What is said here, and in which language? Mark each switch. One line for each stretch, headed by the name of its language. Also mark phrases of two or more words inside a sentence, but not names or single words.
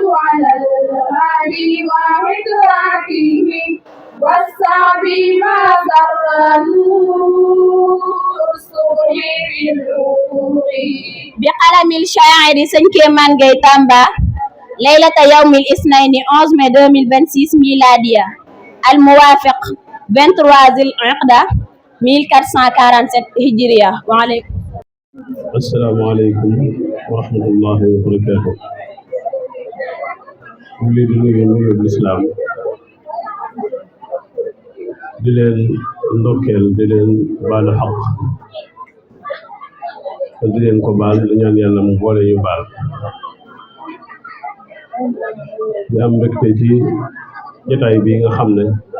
Arabic: على الهادي وعطراته والصعب ما ذر نور الصبح في الأفق بقلم الشاعر سنكيمان Gueye Tamba ليلة يوم الاثنين 11 mai 2026 ميلادية الموافق 23 ذي القعدة 1447 هجرية وعليكم السلام عليكم ورحمة الله وبركاته.
Wolof: di nuyu lislaam di leen ndokkeel di leen baalu xaq di leen ko baal di ñaan yàlla mu boole ñu baal di am mbégte ci jotaay bi nga xam ne